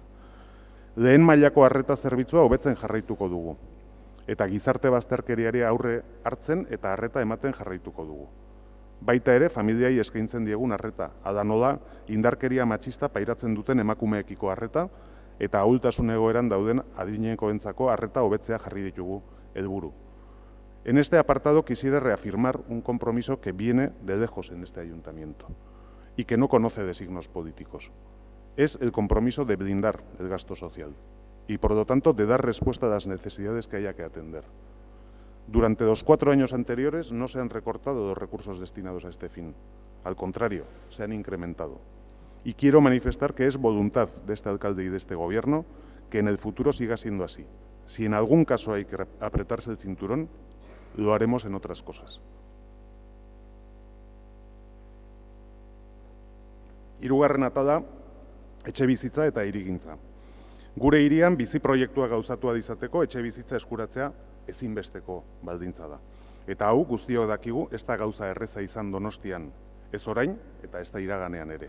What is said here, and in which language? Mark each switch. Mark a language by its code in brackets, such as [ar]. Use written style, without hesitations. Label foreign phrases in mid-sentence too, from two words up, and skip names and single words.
[eu] Lehen mailako arreta zerbitzua hobetzen jarraituko dugu eta gizarte bazterkeriari aurre hartzen eta arreta ematen jarraituko dugu. Baita ere familiai eskaintzen diegun arreta, hala nola indarkeria matxista pairatzen duten emakumeekiko arreta eta ahultasun egoeran dauden adinekoentzako arreta hobetzea jarri ditugu helburu. [es] En este apartado quisiera reafirmar un compromiso que viene de lejos en este ayuntamiento y que no conoce de signos políticos. Es el compromiso de blindar el gasto social y, por lo tanto, de dar respuesta a las necesidades que haya que atender. Durante los 4 años anteriores no se han recortado los recursos destinados a este fin. Al contrario, se han incrementado. Y quiero manifestar que es voluntad de este alcalde y de este gobierno que en el futuro siga siendo así. Si en algún caso hay que apretarse el cinturón, lo haremos en otras cosas. [eu] Hirugarren atala, etxebizitza eta hirigintza. Gure hirian bizi proiektua gauzatua izateko etxebizitza eskuratzea ezinbesteko baldintza da. Eta hau guztiok dakigu ez da gauza erreza izan Donostian, ez orain eta ez da iraganean ere.